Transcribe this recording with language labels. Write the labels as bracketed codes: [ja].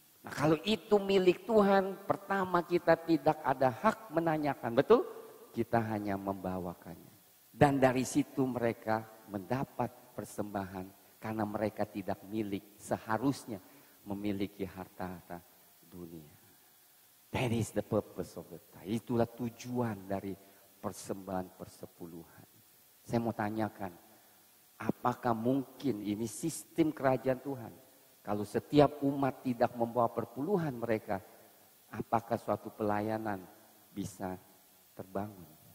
[id] Nah kalau itu milik Tuhan, pertama kita tidak ada hak menanyakan, betul? Kita hanya membawakannya. Dan dari situ mereka mendapat persembahan karena mereka tidak milik, seharusnya memiliki harta-harta dunia. [en] That is the purpose of the tithe. [id] Itulah tujuan dari persembahan persepuluhan. Saya mau tanyakan, apakah mungkin ini sistem kerajaan Tuhan? Kalau setiap umat tidak membawa perpuluhan mereka, apakah suatu pelayanan bisa terbangun?